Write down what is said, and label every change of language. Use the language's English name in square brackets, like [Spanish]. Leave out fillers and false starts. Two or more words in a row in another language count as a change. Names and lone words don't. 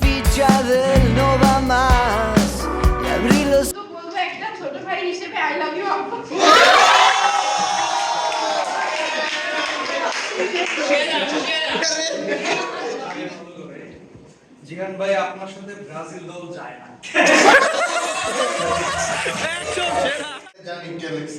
[Spanish] ya de él no va más. Y abrí los [Bangla] তো বলবো একটা ছোট ভাই হিসেবে [English] I love you [Bangla] আপু। জিহান ভাই আপনার সাথে ব্রাজিল দল যায় না। জানি কে লিখছে